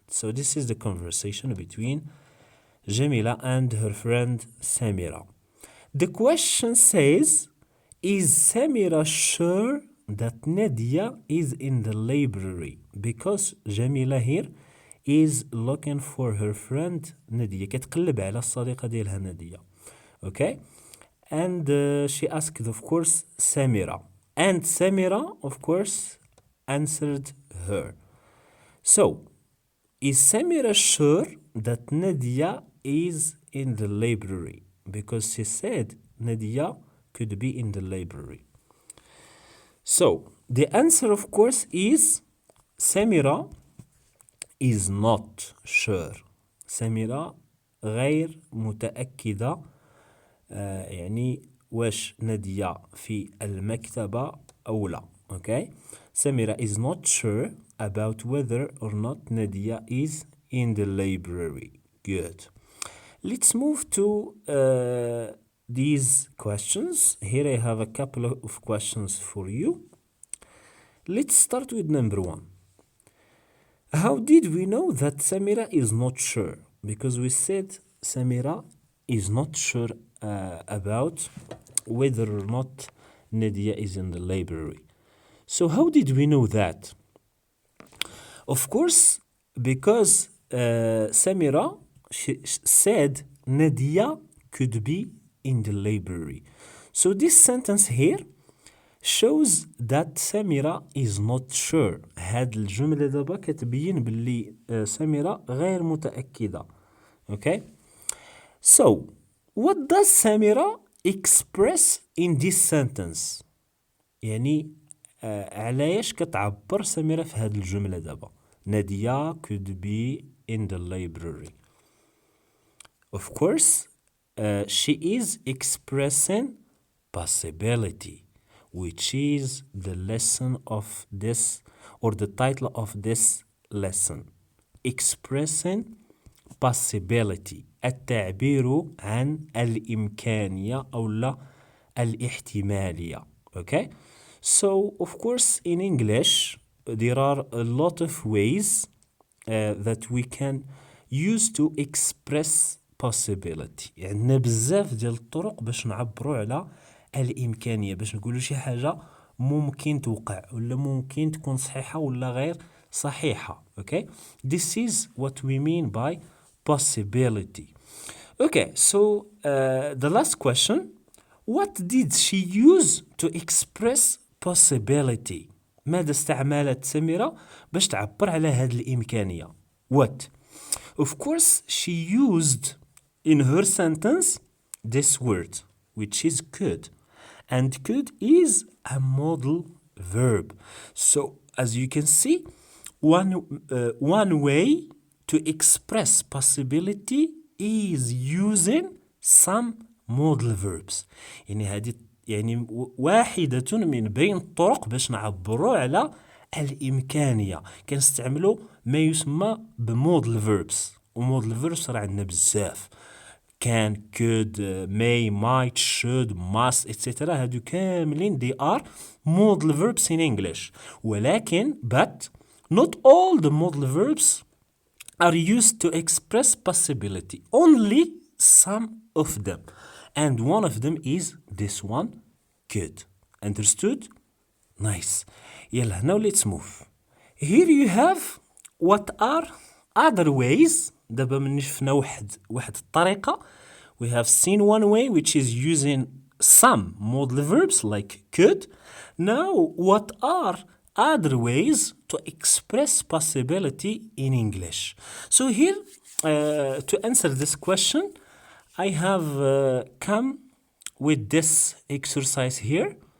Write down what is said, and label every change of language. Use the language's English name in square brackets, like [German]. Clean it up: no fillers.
[English] So this is the conversation between Jamila and her friend Samira. The question says, is Samira sure that Nadia is in the library? Because Jamila here is looking for her friend Nadia. [Arabic] كتقلب على الصديقة ديالها Nadia. [English] Okay? And she asked, of course, Samira. And Samira, of course, answered her. So, is Samira sure that Nadia is in the library? Because she said Nadia could be in the library. So, the answer, of course, is Samira is not sure. [Arabic] Samira غير متأكدة يعني واش نادية في المكتبة أو لا. [English] Okay? Samira is not sure about whether or not Nadia is in the library. Good. Let's move to these questions. Here I have a couple of questions for you. Let's start with number 1. How did we know that Samira is not sure? Because we said Samira is not sure about whether or not Nadia is in the library. So how did we know that? Of course, because Samira said Nadia could be in the library. So this sentence here shows that Samira is not sure. [Arabic] هاد الجملة دابا كتبين باللي سميرة غير متأكدة. [English] Okay? So, what does Samira express in this sentence? [Arabic] يعني علاش كتعبر سميرة في هاد الجملة دابا؟ [English] Nadia could be in the library. Of course, she is expressing possibility, which is the lesson of this, or the title of this lesson. Expressing possibility. [Arabic] التعبير عن الإمكانية أو لا الاحتمالية. [English] Okay? So, of course, in English, there are a lot of ways that we can use to express possibility. [Arabic] عندنا بزاف ديال الطرق باش نعبروا على الإمكانية، باش نقولوا شي حاجة ممكن توقع ولا ممكن تكون صحيحة ولا غير صحيحة. [English] Okay? This is what we mean by possibility. Okay, so the last question. What did she use to express possibility? [Arabic] ماذا استعملت سميرة باش تعبر على هذه الإمكانية؟ [English] What? Of course, she used in her sentence this word, which is could. and could is a modal verb. So as you can see, one way to express possibility is using some modal verbs. [Arabic] يعني هذه يعني واحدة من بين الطرق باش نعبروا على الإمكانية. كنستعملوا ما يسمى بمودل verbs، ومودل verbs راه عندنا بزاف. [English] can, could, may, might, should, must, etc. [Arabic] هادو كاملين [English] they are modal verbs in English. [Arabic] ولكن [English] but not all the modal verbs are used to express possibility. Only some of them. And one of them is this one, could. Understood? Nice. [Arabic] يلا [English] now let's move. Here you have what are other ways. [Arabic] دابا من شفنا واحد الطريقة. [English] We have seen one way which is using some modal verbs like could. Now what are other ways to express possibility in English? So here to answer this question I have come with this exercise here.